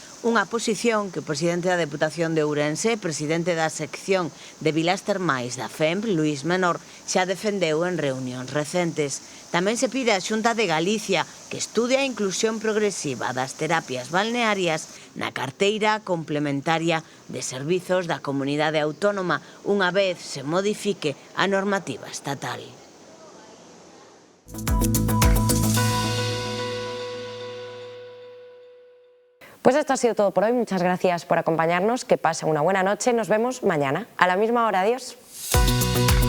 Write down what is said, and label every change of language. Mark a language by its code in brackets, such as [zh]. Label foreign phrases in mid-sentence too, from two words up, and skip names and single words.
[gl] Unha posición que o presidente da Deputación de Ourense, presidente da sección de Vilas Termais da FEMP, Luís Menor, xa defendeu en reunións recentes. Tamén se pide á Xunta de Galicia que estude a inclusión progresiva das terapias balnearias na carteira complementaria de servizos da comunidade autónoma unha vez se modifique a normativa estatal. [es] Pues esto ha sido todo por hoy. Muchas gracias por acompañarnos. Que pasen una buena noche. Nos vemos mañana a la misma hora. Adiós.